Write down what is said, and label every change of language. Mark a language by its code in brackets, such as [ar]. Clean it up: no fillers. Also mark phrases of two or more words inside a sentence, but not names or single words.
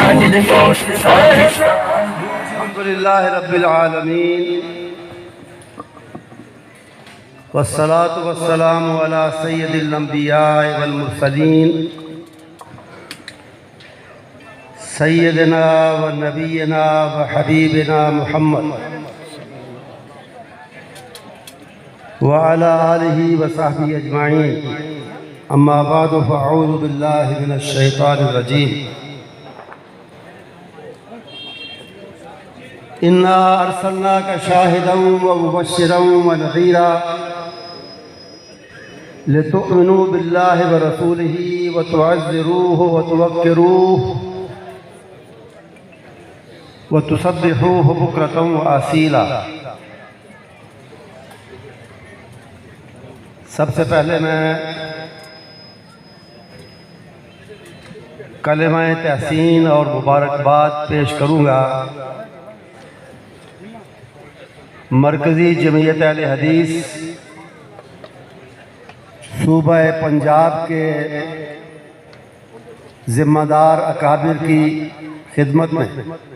[ar] الحمد لله رب العالمين والصلاة والسلام على سيد الأنبياء والمرسلين سيدنا ونبينا وحبيبنا محمد وعلى آله وصحبه أجمعين أما بعد فأعوذ بالله من الشيطان الرجيم إنا أرسلناك شاهدا ومبشرا ونذيرا لتؤمنوا بالله ورسوله وتعزروه وتوقروه وتسبحوه بكرة وأصيلا. [ur] سب سے پہلے میں کلمہ تحسین اور مبارکباد پیش کروں گا مرکزی جمعیت اہل حدیث صوبہ پنجاب کے ذمہ دار اکابر کی خدمت میں